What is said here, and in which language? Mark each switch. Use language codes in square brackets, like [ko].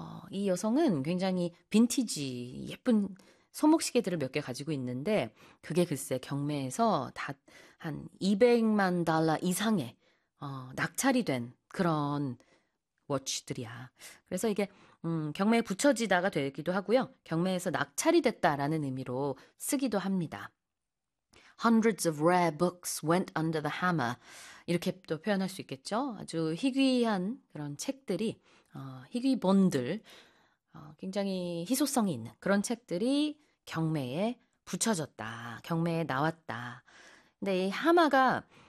[ko] 이 여성은 굉장히 빈티지 예쁜 손목시계들을 몇 개 가지고 있는데 그게 글쎄 경매에서 다 한 200만 달러 이상의 낙찰이 된 그런 워치들이야. 그래서 이게 경매에 붙여지다가 되기도 하고요. 경매에서 낙찰이 됐다라는 의미로 쓰기도 합니다. [en] Hundreds of rare books went under the hammer. [ko] 이렇게 또 표현할 수 있겠죠. 아주 희귀한 그런 책들이 희귀 본들 굉장히 희소성이 있는 그런 책들이 경매에 붙여졌다. 경매에 나왔다. 근데 이 하마가